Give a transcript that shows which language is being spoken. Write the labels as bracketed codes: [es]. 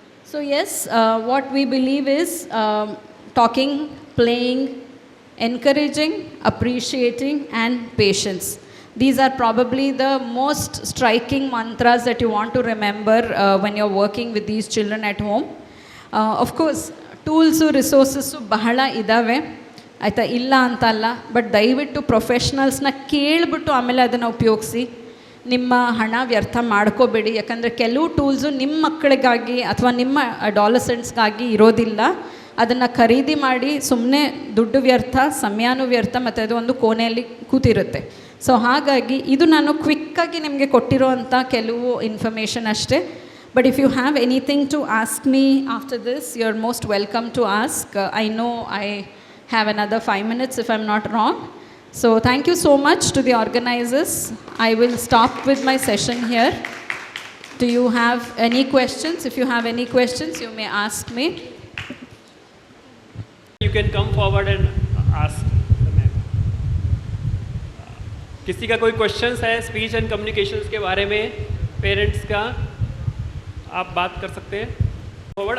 [en] So yes, what we believe is talking, playing, encouraging, appreciating and patience. These are probably the most striking mantras that you want to remember when you're working with these children at home. Of course, [kn] tools, resources ಬಹಳ ಇದ್ದಾವೆ, ಆಯಿತಾ, ಇಲ್ಲ ಅಂತಲ್ಲ. But ದಯವಿಟ್ಟು ಪ್ರೊಫೆಷ್ನಲ್ಸ್ನ ಕೇಳಿಬಿಟ್ಟು ಆಮೇಲೆ ಅದನ್ನು ಉಪಯೋಗಿಸಿ. ನಿಮ್ಮ ಹಣ ವ್ಯರ್ಥ ಮಾಡ್ಕೋಬೇಡಿ. ಯಾಕಂದರೆ ಕೆಲವು ಟೂಲ್ಸು ನಿಮ್ಮ ಮಕ್ಕಳಿಗಾಗಿ ಅಥವಾ ನಿಮ್ಮ ಅಡಾಲಸೆಂಟ್ಸ್ಗಾಗಿ ಇರೋದಿಲ್ಲ. ಅದನ್ನು ಖರೀದಿ ಮಾಡಿ ಸುಮ್ಮನೆ ದುಡ್ಡು ವ್ಯರ್ಥ, ಸಮಯನೂ ವ್ಯರ್ಥ, ಮತ್ತು ಅದು ಒಂದು ಕೋಣೆಯಲ್ಲಿ ಕೂತಿರುತ್ತೆ. ಸೊ ಹಾಗಾಗಿ ಇದು ನಾನು ಕ್ವಿಕ್ಕಾಗಿ ನಿಮಗೆ ಕೊಟ್ಟಿರೋವಂಥ ಕೆಲವು ಇನ್ಫಾರ್ಮೇಷನ್ ಅಷ್ಟೇ. [en] But if you have anything to ask me after this, you are most welcome to ask. I know I have another 5 minutes if I'm not wrong. So thank you so much to the organizers. I will stop with my session here. Do you have any questions? If you have any questions, you may ask me. You can come forward and ask. [hi] किसी का कोई questions है speech and communications के बारे में, parents का, आप बात कर सकते हैं फॉरवर्ड.